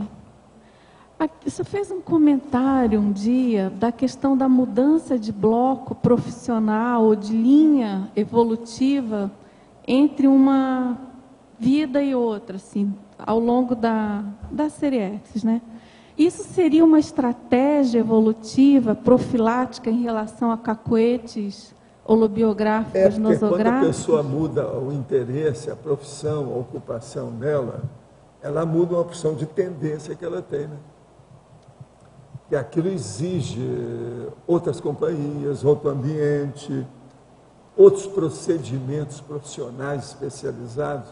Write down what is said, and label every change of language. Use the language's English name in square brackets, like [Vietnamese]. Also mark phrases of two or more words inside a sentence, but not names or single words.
[Portuguese] Você fez um comentário um dia da questão da mudança de bloco profissional ou de linha evolutiva entre uma vida e outra, assim, ao longo da série X, né? Isso seria uma estratégia evolutiva, profilática em relação a cacuetes holobiográficos, nosográficos? Quando a pessoa muda o interesse, a profissão, a ocupação dela, ela muda uma opção de tendência que ela tem, né? E aquilo exige outras companhias, outro ambiente, outros procedimentos profissionais especializados.